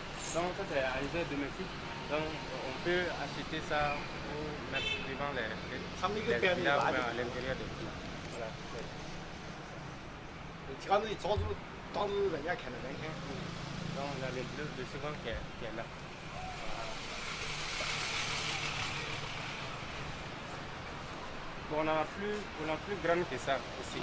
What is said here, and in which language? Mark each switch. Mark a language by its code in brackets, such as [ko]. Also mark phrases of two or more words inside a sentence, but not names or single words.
[fr] Donc ça c'est un usage domestique. Donc on peut acheter ça pour mettre devant les villas à l'intérieur des villas. Voilà. [zh] 这样子一照住，当着人家看得难看。 [fr] Donc il y a le second qui est là. Bon, on a plus grande que ça aussi.